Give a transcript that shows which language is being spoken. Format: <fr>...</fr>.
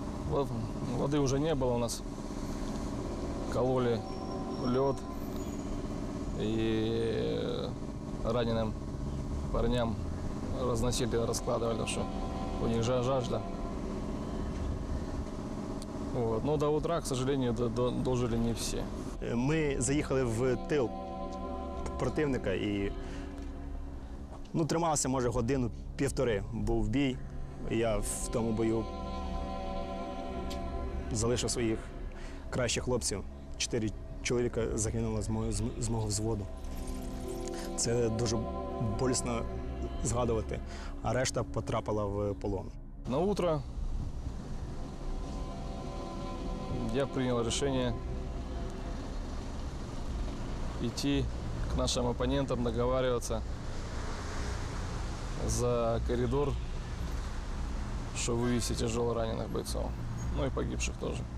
<ru>Вот, воды уже не было у нас. Кололи лед. И раненым парням разносили, раскладывали, что у них жажда. Вот. Но до утра, к сожалению, дожили не</ru> <uk>всі. Ми заїхали в тил противника і трималися, може, годину-півтори. Був бій. Я в тому бою залишив своїх кращих хлопців. 4 чоловіка загинуло з мого взводу. Це дуже болісно згадувати, а решта потрапила в полон.</uk> <ru>На утро я принял решение идти к нашим оппонентам, договариваться за коридор, чтобы вывести тяжело раненых бойцов, ну и погибших тоже.</ru>